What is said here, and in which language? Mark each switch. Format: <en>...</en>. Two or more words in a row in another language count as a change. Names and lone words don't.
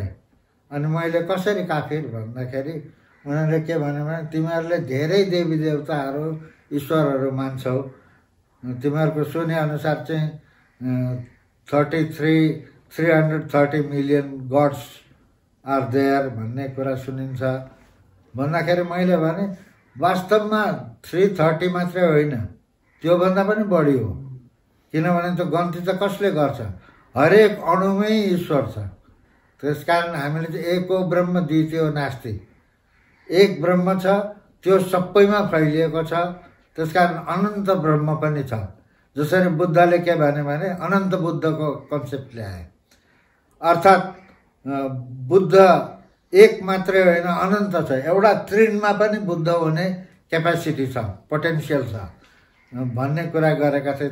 <ne>अनि मैले कसरी काफिर भन्दाखेरि उनीहरूले के भन्यो भने तिमीहरूले धेरै देवी देवताहरू ईश्वरहरू मान्छौ, तिमीहरूको सुने अनुसार चाहिँ 330</ne> <en>million gods are there</en> <ne>भन्ने कुरा सुनिन्छ भन्दाखेरि मैले भने वास्तवमा 330 मात्रै होइन, त्योभन्दा पनि बढी हो। किनभने त्यो गन्ती त कसले गर्छ? हरेक अणुमै ईश्वर छ। त्यसकारण हामीले चाहिँ</ne> <sa>एको ब्रह्म द्वितीयो नास्ति,</sa> <ne>एक ब्रह्म छ, त्यो सबैमा फैलिएको छ। त्यसकारण अनन्त ब्रह्म पनि छ। जसरी बुद्धले के भने अनन्त बुद्धको कन्सेप्ट ल्याए, अर्थात् बुद्ध एक मात्रै होइन अनन्त छ। एउटा तृणमा पनि बुद्ध हुने क्यापेसिटी छ, पोटेन्सियल छ भन्ने कुरा गरेका थिए।</ne>